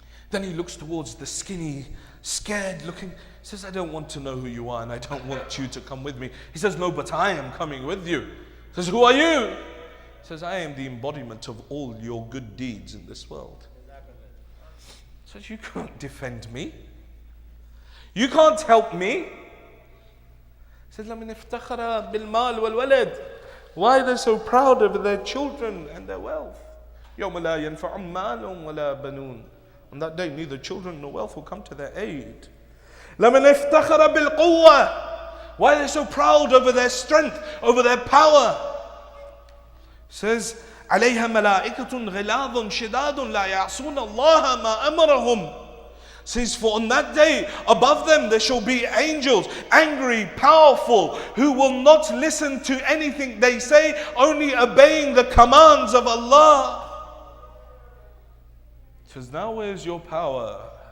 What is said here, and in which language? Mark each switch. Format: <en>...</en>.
<en>Then he looks towards the skinny, scared looking, says, I don't want to know who you are and I don't want you to come with me. He says, no, but I am coming with you. He says, who are you? He says, I am the embodiment of all your good deeds in this world. He says, you can't defend me. You can't help me. He says,</en> <ar>لَمِنْ افْتَخَرَ بِالْمَالِ وَالْوَلَدِ.</ar> <en>Why are they so proud of their children and their wealth?</en> <ar>يَوْمَ لَا يَنْفَعُ مَالٌ وَلَا بَنُونَ.</ar> <en>On that day, neither children nor wealth will come to their aid.</en> <ar>لَمِنْ افْتَخَرَ بِالْقُوَّةِ.</ar> <en>Why are they so proud over their strength, over their power? Says,</en> <ar>عليها ملائكة غلاظ شداد لا يعصون الله ما أمرهم.</ar> <en>Says, for on that day, above them there shall be angels, angry, powerful, who will not listen to anything they say, only obeying the commands of Allah. Says, now where's your power?</en>